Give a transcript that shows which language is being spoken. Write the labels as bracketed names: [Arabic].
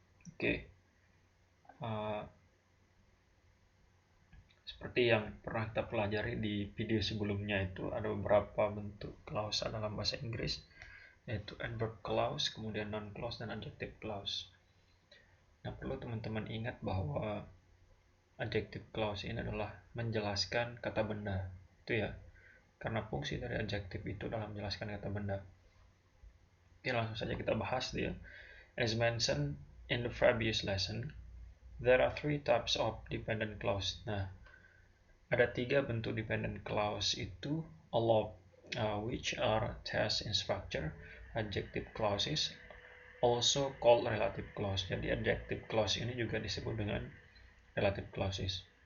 [Indonesian] Oke, seperti yang pernah kita pelajari di video sebelumnya, itu ada beberapa bentuk clause dalam bahasa Inggris, yaitu adverb clause, kemudian noun clause, dan adjective clause. Nah, perlu teman-teman ingat bahwa adjective clause ini adalah menjelaskan kata benda, itu ya. Karena fungsi dari adjective itu dalam menjelaskan kata benda. Oke, langsung saja kita bahas dia. [English] As mentioned in the previous lesson, there are three types of dependent clause. [Indonesian] Nah, ada 3 bentuk dependent clause itu, [English] all of which are attached in structure. Adjective clauses, also called relative clause. [Indonesian] Jadi adjective clause ini juga disebut dengan relative clauses.